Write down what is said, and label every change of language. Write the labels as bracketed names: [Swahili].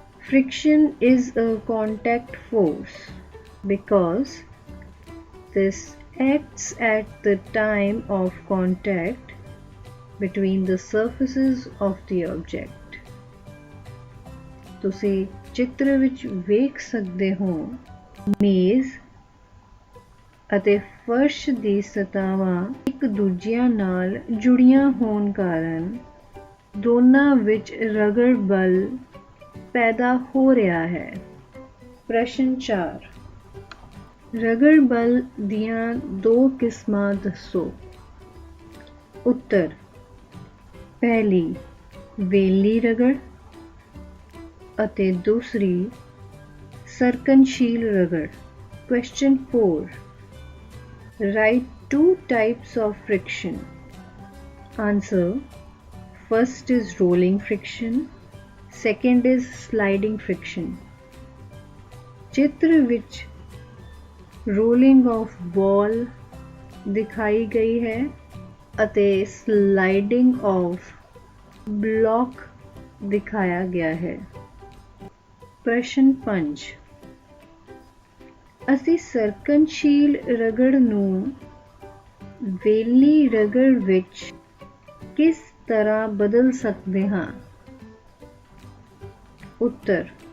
[English] Friction is a contact force because this acts at the time of contact between the surfaces of the object. [Punjabi] ਤੁਸੀਂ ਚਿੱਤਰ ਵਿੱਚ ਵੇਖ ਸਕਦੇ ਹੋ, ਮੇਜ਼ ਅਤੇ ਫਰਸ਼ ਦੀ ਸਤਹਾਂ ਇੱਕ ਦੂਜਿਆਂ ਨਾਲ ਜੁੜੀਆਂ ਹੋਣ ਕਾਰਨ ਦੋਨਾਂ ਵਿੱਚ ਰਗੜ ਬਲ ਪੈਦਾ ਹੋ ਰਿਹਾ ਹੈ। ਪ੍ਰਸ਼ਨ 4। ਰਗੜ ਬਲ ਦੀਆਂ ਦੋ ਕਿਸਮਾਂ ਦੱਸੋ। ਉੱਤਰ। ਪਹਿਲੀ ਵੇਲੀ ਰਗੜ ਅਤੇ ਦੂਸਰੀ ਸਰਕਨਸ਼ੀਲ ਰਗੜ। [English] Question 4. Write 2 types of friction. Answer. First is rolling friction. Second is sliding friction. [Hindi] चित्र विच रोलिंग ऑफ बॉल दिखाई गई है ਅਤੇ स्लाइडिंग ऑफ ब्लॉक दिखाया गया है। प्रश्न 5। [Punjabi] ਅਸੀਂ ਸਰਕਨਸ਼ੀਲ ਰਗੜ ਨੂੰ ਵੇਲੀ ਰਗੜ ਵਿੱਚ ਕਿਸ ਤਰ੍ਹਾਂ ਬਦਲ ਸਕਦੇ ਹਾਂ? ਉੱਤਰ।